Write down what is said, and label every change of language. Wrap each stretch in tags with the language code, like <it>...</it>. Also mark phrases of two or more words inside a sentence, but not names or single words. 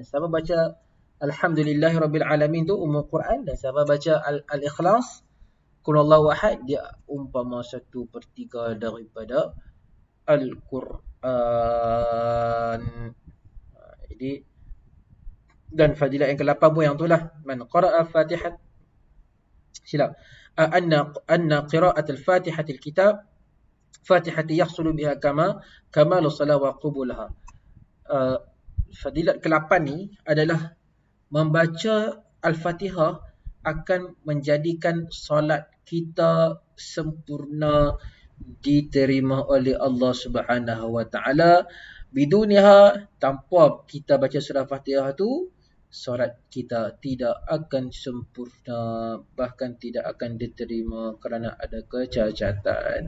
<ms>Siapa baca</ms> <ar>الحمد لله رب العالمين</ar> <ms>tu</ms> <ar>أم القرآن,</ar> <ms>dan siapa baca al-ikhlas</ms> <ar>قل هو الله أحد,</ar> <ms>dia umpama 1/3 daripada Al-Quran. Jadi, dan fadilat yang ke-8 pun yang itulah,</ms> <ar>من قرأ فاتحة, silap, أن قراءة الفاتحة الكتاب فاتحة يحصل بها كمال الصلاة وقبولها.</ar> <ms>Fadilat ke-8 ni adalah membaca Al-Fatihah akan menjadikan solat kita sempurna, diterima oleh Allah</ms> <ar>سبحانه وتعالى.</ar> <ms>Biduniha, tanpa kita baca surah Fatihah tu, solat kita tidak akan sempurna, bahkan tidak akan diterima kerana ada kecacatan.</ms>